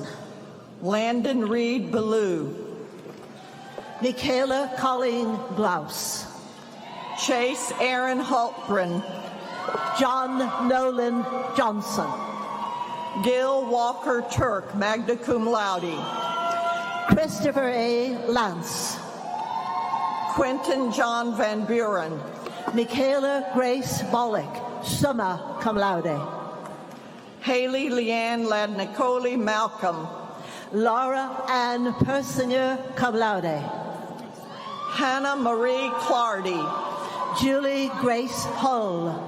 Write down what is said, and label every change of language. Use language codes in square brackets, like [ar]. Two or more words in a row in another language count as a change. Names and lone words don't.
[en] Landon Reed Ballou. Michaela Colleen Blouse. Chase Aaron Hultgren. John Nolan Johnson. Gil Walker Turk, [la] magna cum laude. [en] Christopher A. Lance. Quentin John Van Buren. Michaela Grace Bollock, [la] summa cum laude. [en] Haley Leanne Ladnicoli Malcolm. Laura Ann Persinger, [la] cum laude. [en] Hannah Marie Clardy. Julie Grace Hull.